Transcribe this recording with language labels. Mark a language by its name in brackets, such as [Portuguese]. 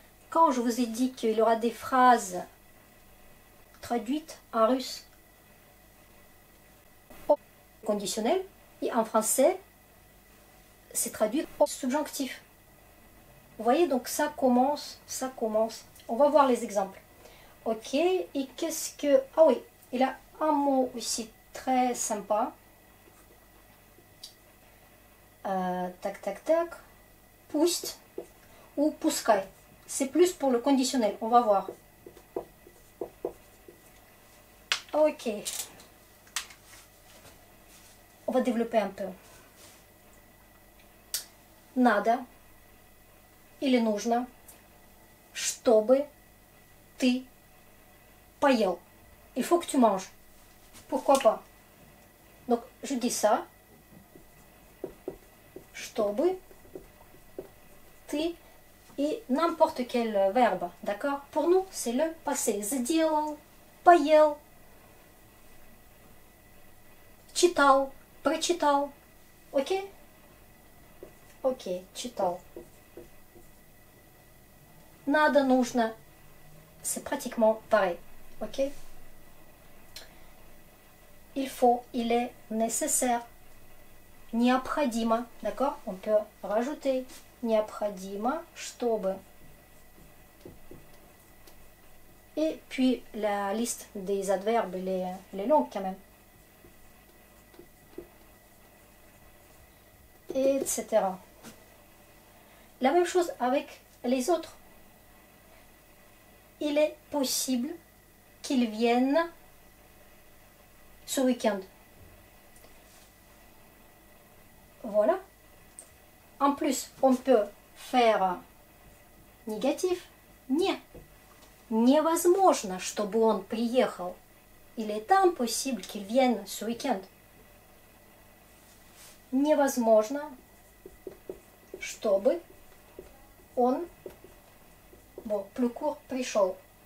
[French] Quand je vous ai dit qu'il y aura des phrases traduites en russe au conditionnel, et en français, c'est traduit au subjonctif. Vous voyez, donc ça commence. On va voir les exemples. Ok, et qu'est-ce que... Ah oui, il a un mot aussi très sympa. Tac. [Russian] Пусть ou пускай. [French] C'est plus pour le conditionnel, on va voir. Ok. On va développer un peu. [Russian] Надо или нужно, чтобы ты поел. [French] Il faut que tu manges. Pourquoi pas? Donc, je dis ça. [Russian] Чтобы ты [French] et n'importe quel verbe, d'accord? Pour nous, c'est le passé. [Russian] Сделал, поел, читал, прочитал. Ok? Ok, читал. Надо, нужно. [French] C'est pratiquement pareil. Ok? Il faut, il est nécessaire. Необходимо, d'accord? On peut rajouter [Russian] необходимо, чтобы. [French] Et puis la liste des adverbes, elle est longue quand même. Etc. La même chose avec les autres. Il est possible qu'ils viennent ce week-end. Voilà. En plus, on peut faire négatif. [Russian] Не. Невозможно, чтобы он приехал. [French] Il est impossible qu'il vienne ce week-end. [Russian] Невозможно, чтобы он, [French] bon, plus court, [Russian] пришел.